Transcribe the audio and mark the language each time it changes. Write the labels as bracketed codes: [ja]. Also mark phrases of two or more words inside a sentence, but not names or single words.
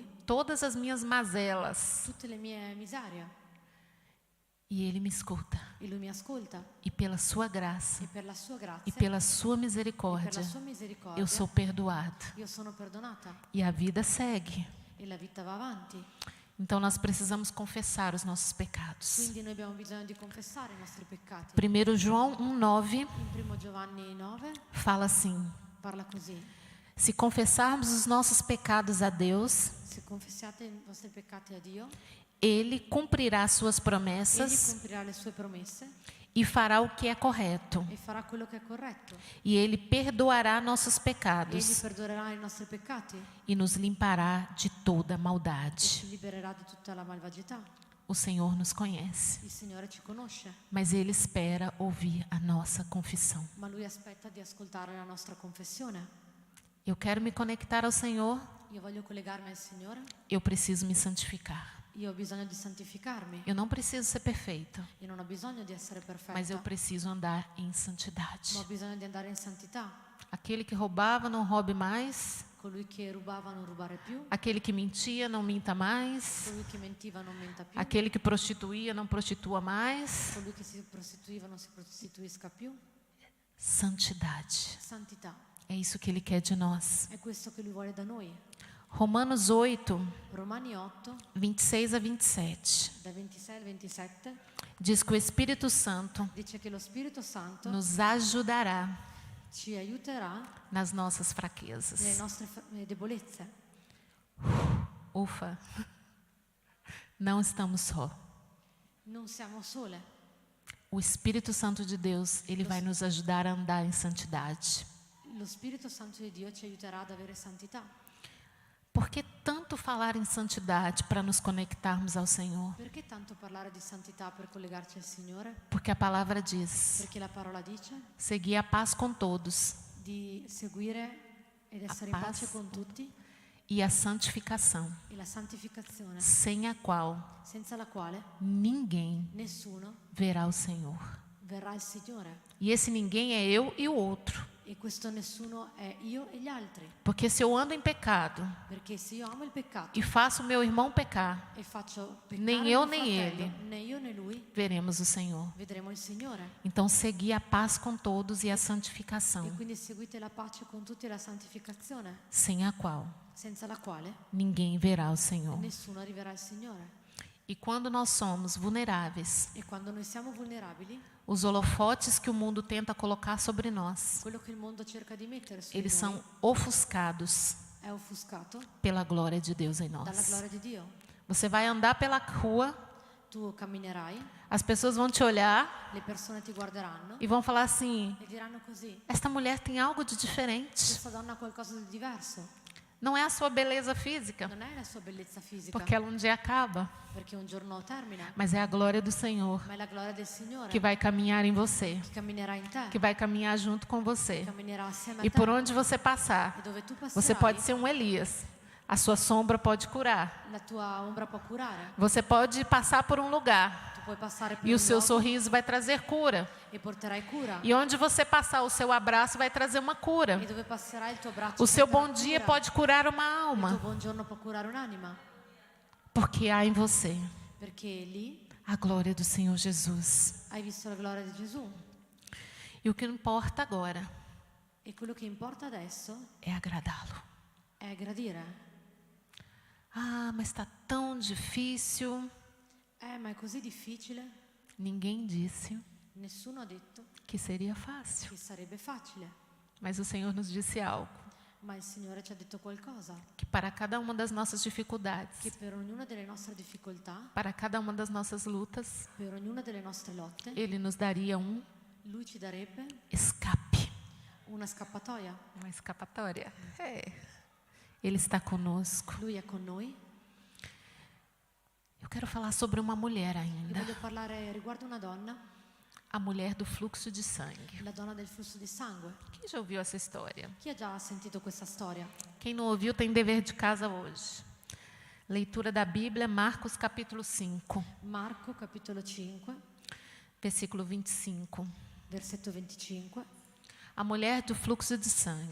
[pt] todas as minhas mazelas [it] tutte le mie miserie [pt] e Ele me escuta. [it] e Lui mi ascolta. [pt] E pela Sua graça [it] E per la sua grazia [pt] e pela Sua [it] e per [pt] misericórdia, [it] la sua misericordia [pt] eu sou perdoado. [it] io sono perdonata [pt] E a vida segue. [it] e la vita va avanti. [pt] Então nós precisamos confessar os nossos pecados. [it] Quindi noi abbiamo bisogno di confessare i nostri peccati. [pt] 1 João 1,9 [it] In 1 Giovanni 9 [pt] fala assim: [it] parla così: [pt] se confessarmos os nossos pecados a Deus, [it] se confessiate i vostri peccati a Dio, [pt] Ele cumprirá suas [it] Egli [pt] promessas [it] compirà le sue promesse [pt] e fará o que é correto. [it] e farà quello che è corretto. [pt] E Ele perdoará nossos [it] Egli [pt] pecados [it] perdonerà i nostri peccati [pt] e nos limpará de toda [it] e [pt] maldade. [it] ci libererà di tutta la malvagità. [pt] O Senhor nos conhece, [it] Il Signore ci conosce, [pt] mas Ele espera ouvir a nossa confissão. [it] ma Lui aspetta di ascoltare la nostra confessione. [pt] Eu quero me conectar ao Senhor, [it] Io voglio collegarmi al Signore, [pt] eu preciso me santificar. [it] io ho bisogno di santificarmi, [pt] Eu não preciso ser perfeita, [it] io non ho bisogno di essere [pt] mas eu [it] perfetta, [pt] preciso andar em [it] ma ho [pt] santidade. [it] bisogno di andare in santità. [pt] Aquele que roubava, não roube mais. [it] Colui che rubava non rubare più, [pt] Aquele que mentia, não minta mais. [it] colui che mentiva non menta più, [pt] Aquele que prostituía, não prostitua mais. [it] colui che si prostituiva non si prostituisca più. [pt] Santidade. [it] Santità. [pt] É isso que Ele quer de nós. [it] È questo che Lui vuole da noi. [pt] Romanos 8, [it] Romani 8, [pt] 26 a 27. [it] da 26 al 27, [pt] Diz que o Espírito Santo [it] dice che lo Spirito Santo [pt] nos ajudará [it] ci aiuterà [pt] nas nossas [it] nelle [pt] fraquezas. [it] nostre debolezze. [pt] Ufa, não estamos só. [it] Non siamo sole. [pt] O Espírito Santo de Deus, ele vai nos ajudar a andar em santidade. [it] Lo Spirito Santo di Dio ci aiuterà ad avere santità. [pt] Por que tanto falar em santidade para nos conectarmos ao Senhor? [it] Perché tanto parlare di santità per collegarci al Signore? [pt] Porque a palavra diz: [it] Perché la parola dice [pt] seguir a paz com todos [it] di seguire ed essere [pt] A [it] in pace [pt] paz. [it] con tutti [pt] e a santificação, [it] e la santificazione, [pt] sem a qual [it] senza la quale [pt] ninguém [it] nessuno [pt] verá o Senhor. [it] verrà il Signore. [pt] E esse ninguém é eu e o outro. [it] E questo nessuno è io e gli altri. [pt] Porque se eu ando em pecado [it] Perché se io amo il peccato [pt] e faço meu irmão pecar, [it] e faccio peccare [pt] nem [it] mio [pt] eu nem [it] fratello, [pt] ele [it] né io né lui, [pt] veremos o Senhor. [it] vedremo il Signore. [pt] Então, seguir a paz com todos e a [it] E [pt] santificação, [it] quindi seguite la pace con tutti e la santificazione, [pt] sem a qual [it] senza la quale [pt] ninguém verá o Senhor. [it] nessuno arriverà al Signore. [pt] E quando nós somos vulneráveis, [it] E quando noi siamo vulnerabili, [pt] os holofotes que o mundo tenta colocar sobre nós, [it] quello che il mondo cerca di mettere su [pt] eles [it] noi [pt] são ofuscados [it] è offuscato [pt] pela glória de Deus em [it] dalla [pt] nós. [it] gloria di Dio. [pt] Você vai andar pela rua, [it] Tu camminerai, [pt] as pessoas vão te olhar [it] le persone ti guarderanno [pt] e vão falar assim: [it] e diranno così: [pt] esta mulher tem algo de diferente. [it] questa donna ha qualcosa di diverso. [pt] Não é a sua beleza física, [it] Non è la sua bellezza fisica, [pt] porque ela um dia acaba, [it] perché un giorno termina, [pt] mas é a glória do Senhor [it] ma è la gloria del Signore [pt] que vai caminhar em você, [it] che camminerà in te, [pt] que vai caminhar junto com você. [it] camminerà assieme a E te. [pt] por onde você passar, [it] E dove tu [pt] você [it] passerai, [pt] pode ser um Elias. A sua sombra pode curar. [it] la tua ombra può curare. [pt] Você pode passar por um lugar [it] Tu puoi passare per [pt] e o [it] un [pt] seu [it] luogo [pt] sorriso vai trazer cura. [it] e porterai cura. [pt] E onde você passar, o seu abraço vai trazer uma cura. [it] E dove passerai il tuo braccio [pt] O seu [it] porterà [pt] bom dia [it] cura. [pt] pode curar uma [it] Il tuo [pt] alma, [it] buongiorno può curare un'anima, [pt] porque há em você [it] perché lì [pt] a glória do Senhor Jesus. [it] hai visto la gloria di Gesù. [pt] E o que importa agora [it] E quello che importa adesso [pt] é agradá-lo. [it] è gradire. [pt] Ah, mas está tão difícil. [it] Ma è così difficile. [pt] Ninguém disse [it] Nessuno ha detto [pt] que seria fácil. [it] che sarebbe facile, [pt] Mas o Senhor nos disse algo, [it] ma il Signore ci ha detto qualcosa, [pt] que para cada uma das nossas dificuldades, [it] che per ognuna delle nostre difficoltà, [pt] para cada uma das nossas lutas, [it] per ognuna delle nostre lotte, [pt] Ele nos daria [it] Lui ci darebbe [pt] escape. [it] una scappatoia. [pt] Uma escapatória. Ele está conosco. [it] Lui è con noi. [pt] Eu quero falar sobre uma mulher [it] E [pt] ainda. [it] voglio parlare riguardo una donna, [pt] A mulher do fluxo de sangue. [it] la donna del flusso di sangue. [pt] Quem já ouviu essa história? [it] Chi ha già sentito questa storia? [pt] Quem não ouviu tem dever de casa hoje. Leitura da Bíblia, Marcos capítulo 5, [it] Marco capitolo 5, [pt] versículo 25. [it] versetto 25. [pt] A mulher do fluxo de sangue.